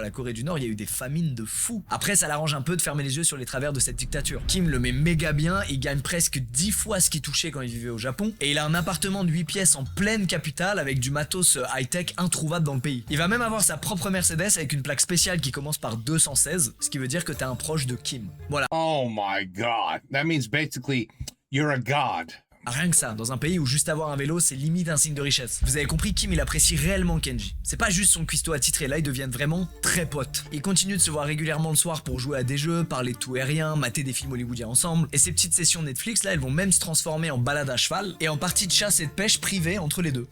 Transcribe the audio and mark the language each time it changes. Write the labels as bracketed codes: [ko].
[fr] La Corée du Nord, il y a eu des famines de fous. Après ça l'arrange un peu de fermer les yeux sur les travers de cette dictature. Kim le met méga bien, il gagne presque 10 fois ce qu'il touchait quand il vivait au Japon et il a un appartement de 8 pièces en pleine capitale avec du matos high-tech introuvable dans le pays. Il va même avoir sa propre Mercedes avec une plaque spéciale qui commence par 216, ce qui veut dire que t'es un proche de Kim. Voilà. [en] Oh my god. That means basically you're a god. [fr] Rien que ça, dans un pays où juste avoir un vélo c'est limite un signe de richesse. Vous avez compris, Kim il apprécie réellement Kenji. C'est pas juste son cuistot attitré, là ils deviennent vraiment très potes. Ils continuent de se voir régulièrement le soir pour jouer à des jeux, parler de tout et rien, mater des films hollywoodiens ensemble. Et ces petites sessions Netflix là elles vont même se transformer en balade à cheval et en partie de chasse et de pêche privée entre les deux.